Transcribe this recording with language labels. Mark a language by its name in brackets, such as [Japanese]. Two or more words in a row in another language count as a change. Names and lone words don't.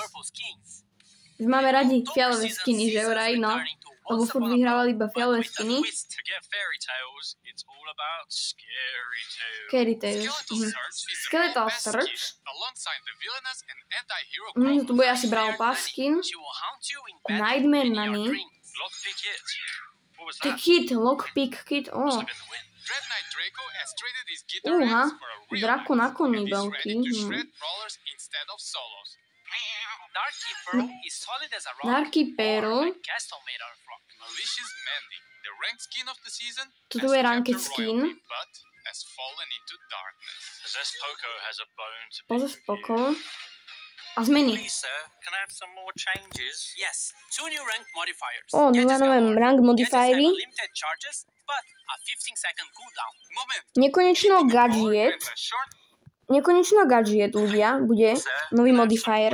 [Slovak] Máme radi fialové skiny, že vraj, no. Lebo furt vyhrávali iba fialové skiny. Scary Tales. Skeletal Search. Tu bude asi Brawl Pass skin. Nightmare Nanny. The Kit, Lockpick Kit, Draco na koni veľký. Darky Pearl. Toto je ranked skin. Possess Poco. A zmeny. Nové rank modifiery. Nekonečno gadget, ľudia, bude nový modifier.